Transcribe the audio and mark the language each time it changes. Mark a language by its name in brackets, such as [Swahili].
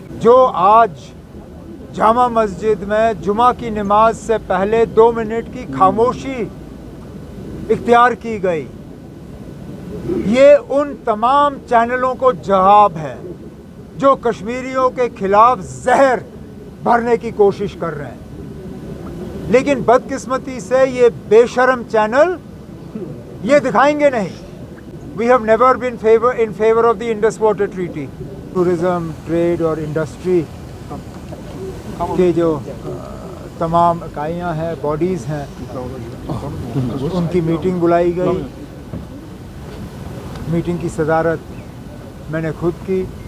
[Urdu] جو آج جامع مسجد میں جمعہ کی نماز سے پہلے 2 منٹ کی خاموشی اختیار کی گئی، یہ ان تمام چینلوں کو جواب ہے جو کشمیریوں کے خلاف زہر بھرنے کی کوشش کر رہے ہیں. لیکن بدقسمتی سے یہ بے شرم چینل یہ دکھائیں گے نہیں. [English] We have never been in favor of the Indus Water Treaty. [Urdu] Tourism, trade اور انڈسٹری کے جو تمام اکائیاں ہیں، باڈیز ہیں، ان کی میٹنگ بلائی گئی. میٹنگ کی صدارت میں نے خود کی.